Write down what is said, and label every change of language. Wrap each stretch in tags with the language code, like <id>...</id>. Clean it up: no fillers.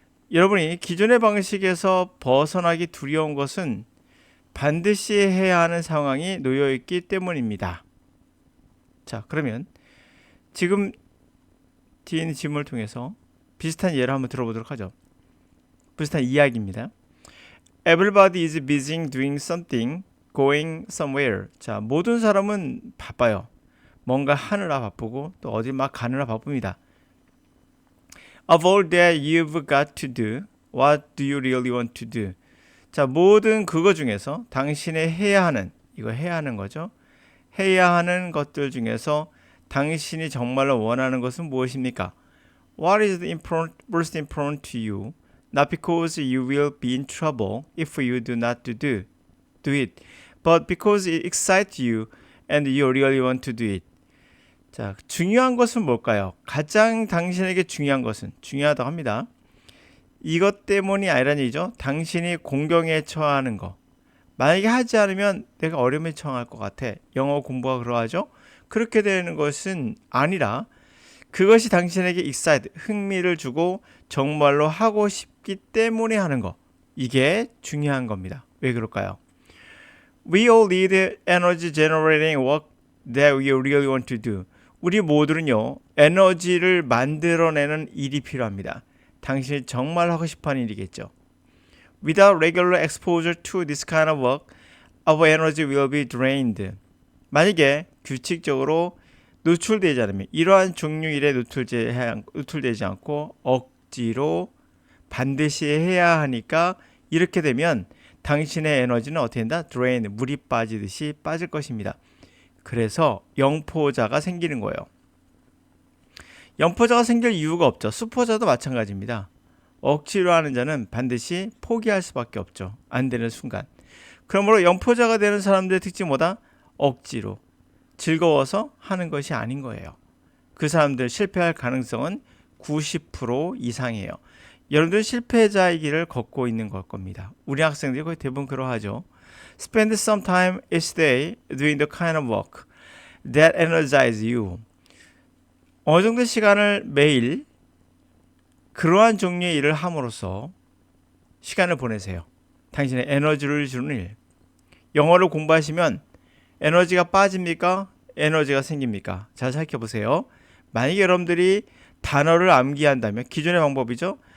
<ko>여러분이 기존의 방식에서 벗어나기 두려운 것은 반드시 해야 하는 상황이 놓여 있기 때문입니다. 자, 그러면 지금 뒤에 있는 질문을 통해서 비슷한 예를 한번 들어보도록 하죠. 비슷한 이야기입니다.</ko> <en>Everybody is busy doing something, going somewhere.</en> <ko>자, 모든 사람은 바빠요. 뭔가 하느라 바쁘고 또 어디 막 가느라 바쁩니다.</ko> <en>Of all that you've got to do, what do you really want to do?</en> <ko>자, 모든 그거 중에서 당신의 해야 하는, 이거 해야 하는 거죠. 해야 하는 것들 중에서 당신이 정말로 원하는 것은 무엇입니까?</ko> <en>What is most important to you? Not because you will be in trouble if you do not do it, but because it excites you and you really want to do it.</en> <ko>자, 중요한 것은 뭘까요? 가장 당신에게 중요한 것은 중요하다고 합니다. 이것 때문이 아니란 얘기죠. 당신이 공경에 처하는 거. 만약에 하지 않으면 내가 어려움에 처할 것 같아. 영어 공부가 그러하죠. 그렇게 되는 것은 아니라 그것이 당신에게 excite, 흥미를 주고 정말로 하고 싶기 때문에 하는 거. 이게 중요한 겁니다. 왜 그럴까요?</ko> <en>We all need energy generating work that we really want to do.</en> <ko>우리 모두는요, 에너지를 만들어내는 일이 필요합니다. 당신이 정말 하고 싶어하는 일이겠죠.</ko> <en>Without regular exposure to this kind of work, our energy will be drained.</en> <ko>만약에 규칙적으로 노출되지 않으면 이러한 종류 일에 노출되지 않고 억지로 반드시 해야 하니까 이렇게 되면 당신의 에너지는 어떻게 된다? drain, 물이 빠지듯이 빠질 것입니다. 그래서 영포자가 생기는 거예요. 영포자가 생길 이유가 없죠. 수포자도 마찬가지입니다. 억지로 하는 자는 반드시 포기할 수밖에 없죠. 안 되는 순간. 그러므로 영포자가 되는 사람들의 특징이 뭐다? 억지로. 즐거워서 하는 것이 아닌 거예요. 그 사람들 실패할 가능성은 90% 이상이에요. 여러분들 실패자의 길을 걷고 있는 걸 겁니다. 우리 학생들이 거의 대부분 그러하죠.</ko> <en>Spend some time each day doing the kind of work that energizes you.</en> <ko>어느 정도 시간을 매일 그러한 종류의 일을 함으로써 시간을 보내세요. 당신의 에너지를 주는 일. 영어를 공부하시면 에너지가 빠집니까? 에너지가 생깁니까? 잘 살펴보세요. 만약에 여러분들이 단어를 암기한다면 기존의 방법이죠.</ko>